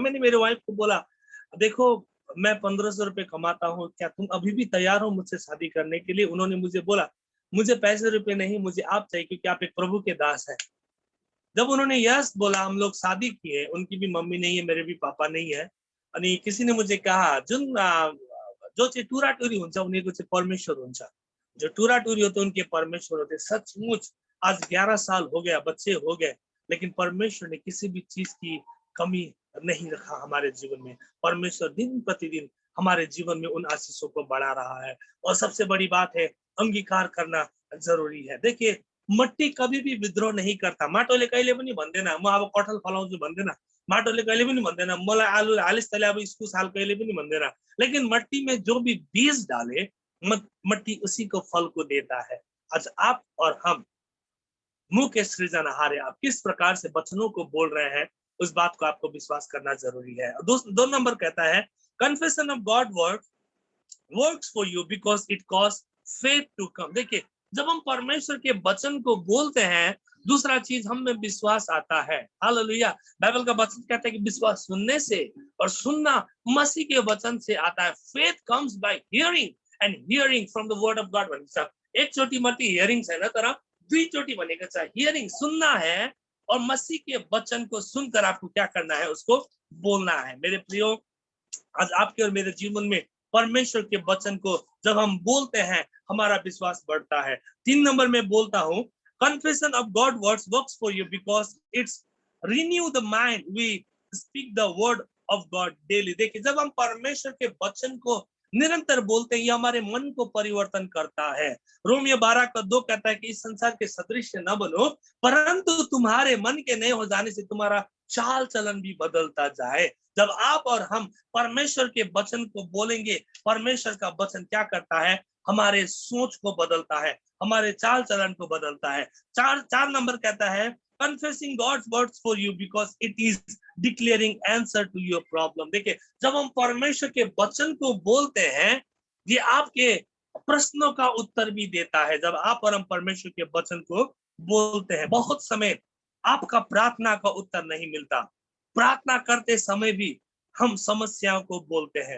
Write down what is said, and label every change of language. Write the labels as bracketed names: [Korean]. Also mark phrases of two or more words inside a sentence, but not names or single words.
[Hindi] मैंने मेरे वाइफ को बोला, देखो मैं 1,500 रुपए कमाता हूँ, क्या तुम अभी भी तैयार हो मुझसे शादी करने के लिए? उन्होंने मुझे बोला, मुझे पैसे रुपए नहीं, मुझे आप चाहिए, क्योंकि आप एक प्रभु के दास है। जब उन्होंने यस बोला, हम लोग शादी किए। उनकी भी मम्मी नहीं है, मेरे भी पापा नहीं है। अनि किसी ने मुझे कहा, [Nepali] जुन जो चाहिँ टुराटुरी हुन्छ उनीहरूको चाहिँ परमेश्वर हुन्छ, [Hindi] जो टुराटुरी होते उनके परमेश्वर होते। सचमुच आज 11 साल हो गया, बच्चे हो गए, लेकिन परमेश्वर ने किसी भी चीज की कमी नहीं रखा हमारे जीवन में। परमेश्वर दिन प्रतिदिन हमारे जीवन में उन आशीषों को बढ़ा रहा है। और सबसे बड़ी बात है, अंगीकार करना जरूरी है। देखिए, मट्टी कभी भी विद्रोह नहीं करता। [Nepali] माटोले कहिले पनि भन्दैन म अब कटहल फलाउँछु भन्दैन, माटोले कहिले पनि भन्दैन मलाई आलु हालिस् तैँले अब इस्कुस हाल, कहिले पनि भन्दैन। [Hindi] लेकिन मट्टी में जो भी बीज डाले, मट्टी उसी को फल को देता है। आज आप और हम मुंह के सृजनहार है, आप किस प्रकार से वचनों को बोल रहे हैं, उस बात को आपको विश्वास करना जरूरी है। दो नंबर कहता है, [English] confession of God works for you because it cause faith to come. [Hindi] देखिए, जब हम परमेश्वर के वचन को बोलते हैं, दूसरा चीज हम में विश्वास आता है। हालेलुया। बाइबल का वचन कहता है कि विश्वास सुनने से, और सुनना मसीह के वचन से आता है। [English] Faith comes by hearing and hearing from the word of God भन्छ। [Nepali] एकचोटि मात्रै हियरिङ छैन, तर दुईचोटि भनेको छ। [Hindi] हियरिङ सुनना है, और मसीह के वचन को सुनकर आपको क्या करना है, उसको बोलना है। मेरे प्रियो, आज आपके और मेरे जीवन में परमेश्वर के वचन को जब हम बोलते हैं, हमारा विश्वास बढ़ता है। 3 नंबर में बोलता हूं, [English] confession of God words works for you because it's renew the mind. We speak the word of God daily. [Hindi] देखिए, जब हम परमेश्वर के वचन को निरंतर बोलते हैं, ये हमारे मन को परिवर्तन करता है। रोमियो 12:2 कहता है कि इस संसार के सदृश न बनो, परंतु तुम्हारे मन के नए हो जाने से तुम्हारा चाल चलन भी बदलता जाए। जब आप और हम परमेश्वर के वचन को बोलेंगे, परमेश्वर का वचन क्या करता है, हमारे सोच को बदलता है, हमारे चाल चलन को बदलता है। चार नंबर कहता है, [English] confessing God's words for you because it is declaring answer to your problem। [Hindi] देखिए, जब हम परमेश्वर के वचन को बोलते हैं, ये आपके प्रश्नों का उत्तर भी देता है। जब आप और हम परमेश्वर के वचन को बोलते हैं, बहुत समय आपका प्रार्थना का उत्तर नहीं मिलता, प्रार्थना करते समय भी हम समस्याओं को बोलते हैं।